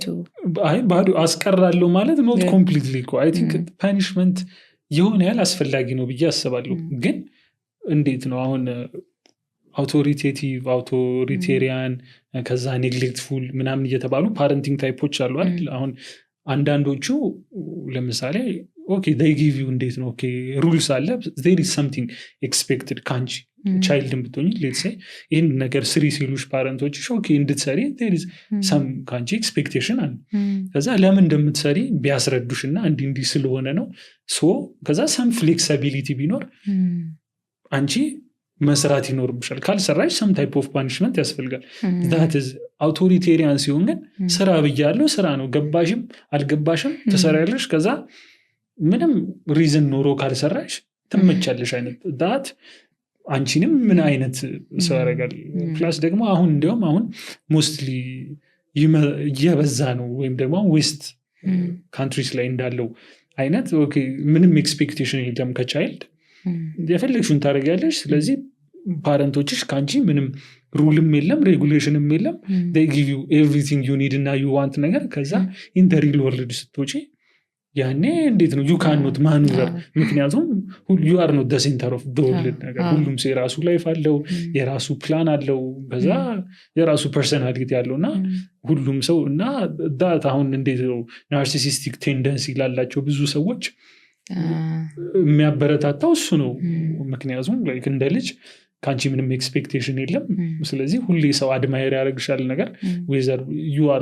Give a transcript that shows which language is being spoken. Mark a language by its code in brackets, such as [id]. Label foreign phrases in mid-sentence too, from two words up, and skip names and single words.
[am] አይ ባዶ አስቀራለሁ ማለት [en] not completely [am] እኮ [en] I think punishment [am] የሆነ ያህል አስፈላጊ ነው ብዬ አስባለሁ ግን እንዴት ነው አሁን አውቶሪቴሪያን ከዛ ኔግሌክትፉል ምናምን እየተባሉ ፓረንቲንግ ታይፖች አሉ አይደል አሁን አንዳንዶቹ ለምሳሌ ኦኬ [en] they give you [am] እንዴት ነው ኦኬ ሩልስ አለ [en] there is something expected [am] ካንቺ ቻይልድን ብትሆኚ [en] let's say [am] ይህን ነገር ስሪ ሲሉሽ ፓረንቶች ኦኬ እንድትሰሪ [en] there is some [am] ካንቺ ኤክስፔክቴሽን አለ ከዛ ለምን እንደምትሰሪ ቢያስረዱሽና እንዲህ ስለሆነ ነው ከዛ [en] some flexibility [am] ቢኖር አንቺ መስራት ይኖርብሻል ካልሰራሽ [en] some type of punishment [am] ያስፈልጋል that is አውቶሪቴሪያን ሲሆን ግን ስራ ብያለሁ ስራ ነው ገባሽም አልገባሽም ትሰራለሽ ከዛ ምንም ሪዝን ኖሮ ካልሰራሽ ትመቻለሽ አይነት that አንቺንም ምን አይነት ሰው ያደርጋል ፕላስ ደግሞ አሁን ሞስትሊ እየበዛ ነው ወይም ደግሞ [en] West countries [am] ላይ እንዳለው አይነት ኦኬ ምንም ኤክስፔክቴሽን የለም ከቻይልድ የፈለግሽውን ታደርጊያለሽ ስለዚህ ፓረንቶችሽ ከአንቺ ምንም ሩልም የለም ሬጉሌሽንም የለም [en] they give you everything you need [am] እና [en] you want [am] ነገር ከዛ [en] in the real world [am] ስትወጪ ያኔ እንዴት ነው [en] you cannot maneuver [am] ምክንያቱም [en] you are not the center of the world [am] ነገር ሁሉም ሰው የራሱ ላይፍ አለው የራሱ ፕላን አለው ከዛ የራሱ ፐርሰናሊቲ አለውና ሁሉም ሰው እና ዳት አሁን እንዴት ነው [en] narcissistic tendency [am] ላላቸው ብዙ ሰዎች የሚያበረታታው እሱ ነው ምክንያቱም ላይክ እንደ ልጅ ከአንቺ ምንም ኤክስፔክቴሽን የለም ስለዚህ ሁሌ ሰው አድማየር ያደርግሻል ነገር [en] whether you are